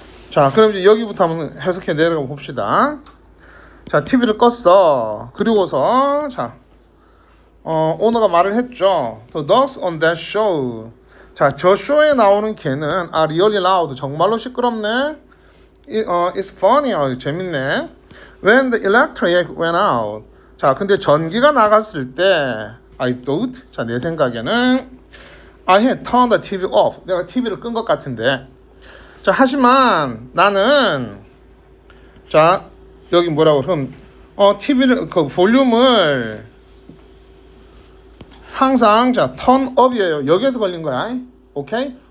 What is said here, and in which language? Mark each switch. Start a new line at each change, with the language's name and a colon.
Korean: 자, 그럼 이제 여기부터 한번 해석해 내려가 봅시다. 자, TV를 껐어. 그리고서 자, 오너가 말을 했죠.
English: The dogs on that show.
Korean: 자, 저 쇼에 나오는 개는
English: are really loud.
Korean: 정말로 시끄럽네.
English: It's funny.
Korean: 재밌네.
English: When the electric went out.
Korean: 자, 근데 전기가 나갔을 때
English: I thought.
Korean: 자, 내 생각에는
English: I had turned the TV off.
Korean: 내가 TV를 끈 것 같은데. 자, 하지만 나는 자, 여기 뭐라고 그럼 TV를 그 볼륨을 항상 자 턴업이에요. 여기에서 걸린 거야. 오케이?